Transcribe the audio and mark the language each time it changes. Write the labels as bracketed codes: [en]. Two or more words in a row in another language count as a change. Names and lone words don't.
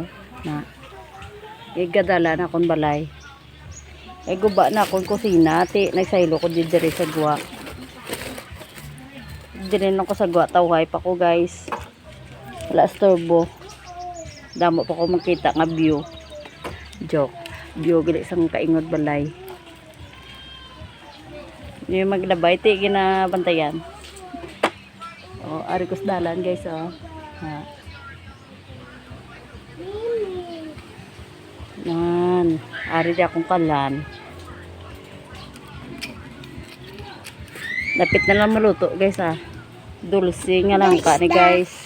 [hil] Na. Gadalan akong balay. Ay guba na akong kusina. Ti nagsaylo ko diri sa guwa. Dinin ako sa gwa, tawhay pa ko guys. Wala storbo. Damo pa ko makita nga view. Joke. View gali sang kaingod balay. Yung maglabay, ti ginabantayan. Oh, ari ko sa dalan guys oh. Ha. Yan. Ari di akong kalan. Lapit na lang maluto guys ah. Dulce nga lang ka ni guys.